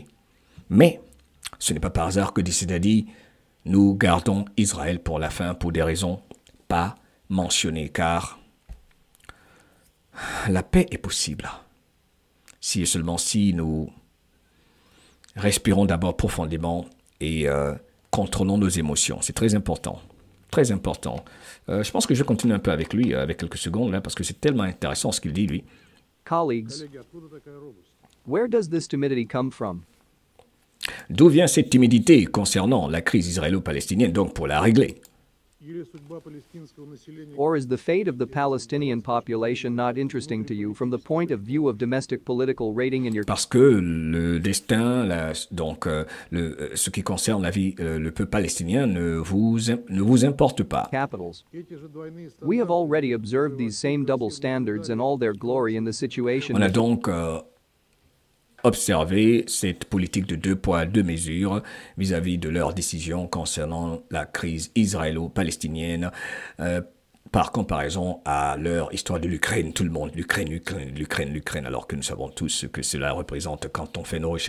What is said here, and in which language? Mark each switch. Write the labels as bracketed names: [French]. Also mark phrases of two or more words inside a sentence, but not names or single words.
[French] Mais ce n'est pas par hasard que d'ici a dit, nous gardons Israël pour la fin pour des raisons pas mentionnées, car la paix est possible si et seulement si nous respirons d'abord profondément et contrôlons nos émotions. C'est très important. Très important. Je pense que je continue un peu avec lui, avec quelques secondes, là, parce que c'est tellement intéressant ce qu'il dit, lui. [English] Colleagues, [Russian] коллеги, откуда такая робость? [English] where does this timidity come from? [French] D'où vient cette timidité concernant la crise israélo-palestinienne, donc pour la régler? [Russian] Или судьба палестинского населения [English] Or is the fate of the Palestinian population not interesting to you from the point of view of domestic political rating in your [French] Parce que le destin, ce qui concerne la vie, le peuple palestinien ne vous importe pas. [English] capitals? [Russian] эти же двойные [English] We have [Russian] стандарты [English] already observed these same double standards in all their glory in the situation [French] On a donc observé cette politique de deux poids, deux mesures vis-à-vis de leurs décisions concernant la crise israélo-palestinienne par comparaison à leur histoire de l'Ukraine. Tout le monde, l'Ukraine, alors que nous savons tous ce que cela représente quand on fait nos recherches.